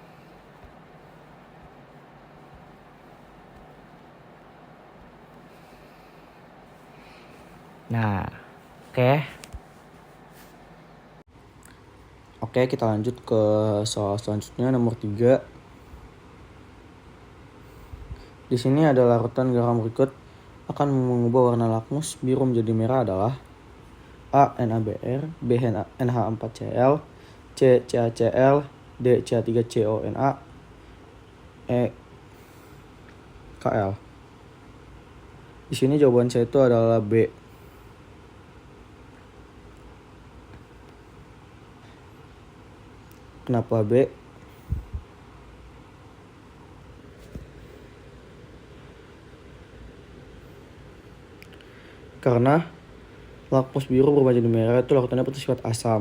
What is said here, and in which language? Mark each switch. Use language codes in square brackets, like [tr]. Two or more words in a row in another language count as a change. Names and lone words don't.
[id] Nah, Oke, kita lanjut ke soal selanjutnya nomor 3. Di sini ada larutan garam berikut akan mengubah warna lakmus biru menjadi merah adalah A. NaBr, B. NH4Cl, C. CaCl, D. Ca3CONa, E. Kl. Di sini jawaban saya itu adalah B. Kenapa B? Karena lakmus biru berubah jadi merah itu larutannya bersifat asam.